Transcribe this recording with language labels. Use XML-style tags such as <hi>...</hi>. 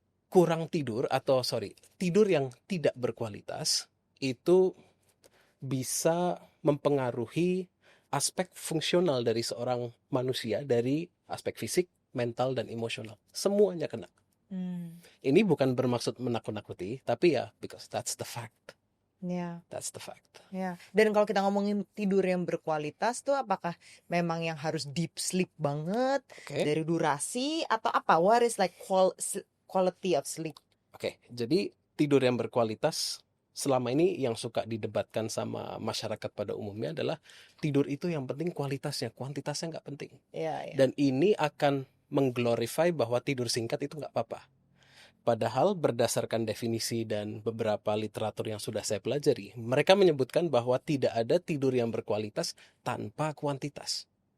<id>Jadi tidur yang tidak berkualitas itu bisa mempengaruhi aspek fungsional dari seorang manusia, dari aspek fisik, mental, dan emosional. Semuanya kena. Ini bukan bermaksud menakut-nakuti, tapi ya</id> <en>because that's the fact.</en> <id>Ya.</id> <en>That's the fact.</en> <id>Ya. Dan kalau kita ngomongin tidur yang berkualitas tuh apakah memang yang harus deep sleep banget, dari durasi atau apa?</id> <en>What is like quality of sleep?</en> <id>Oke, jadi tidur yang berkualitas selama ini yang suka didebatkan sama masyarakat pada umumnya adalah tidur itu yang penting kualitasnya, kuantitasnya nggak penting. Ya. Dan ini akan mengglorify bahwa tidur singkat itu nggak apa-apa. Padahal berdasarkan definisi dan beberapa literatur yang sudah saya pelajari, mereka menyebutkan bahwa tidak ada tidur yang berkualitas tanpa kuantitas.</id>